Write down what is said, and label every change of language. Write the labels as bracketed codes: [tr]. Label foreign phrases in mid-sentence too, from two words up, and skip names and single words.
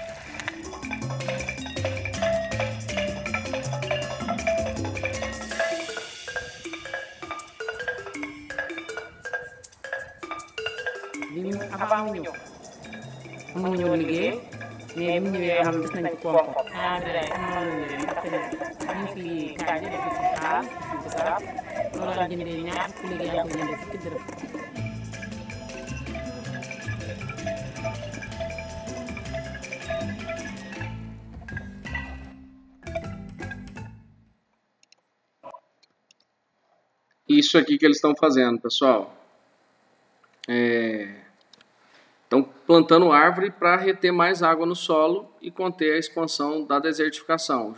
[wo] li ñu avant mu ñëw amuñu woon liggéey mais bu ñu ñëwee xam gis nañ ci koom-koom. ah Birame amoon nañu leen ndaxte ñu fi kàddu def ci xaal ci bisaab loolu la jëndee ñaar ku léegi yaa ngi koy jëndee fukki dërëm. [pt] Isso aqui que eles estão fazendo, pessoal. Estão plantando árvore para reter mais água no solo e conter a expansão da desertificação.